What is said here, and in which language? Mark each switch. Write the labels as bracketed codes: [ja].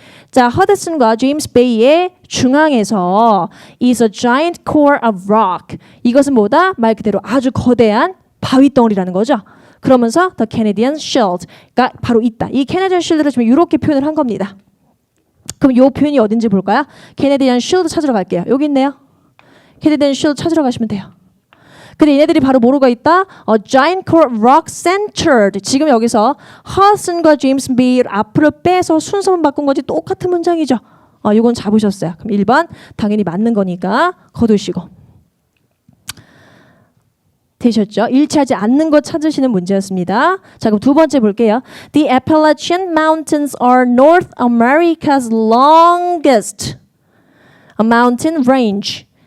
[ko] 자, 허드슨과 제임스 베이의 중앙에서 [en] is a giant core of rock. [ko] 이것은 뭐다? 말 그대로 아주 거대한 바위 덩어리라는 거죠. 그러면서 the Canadian Shield가 바로 있다. 이 Canadian Shield를 지금 이렇게 표현을 한 겁니다. 그럼 이 표현이 어딘지 볼까요? Canadian Shield 찾으러 갈게요. 여기 있네요. Canadian Shield 찾으러 가시면 돼요. 근데 얘네들이 바로 뭐로가 있다? [en] Giant core rock centered. [ko] 지금 여기서 허슨과 제임스 베이를 앞으로 빼서 순서만 바꾼 거지 똑같은 문장이죠. 이건 잡으셨어요. 그럼 1번 당연히 맞는 거니까 거두시고. 되셨죠? 일치하지 않는 것 찾으시는 문제였습니다. 자, 그럼 두 번째 볼게요. [en] The Appalachian Mountains are North America's longest mountain range.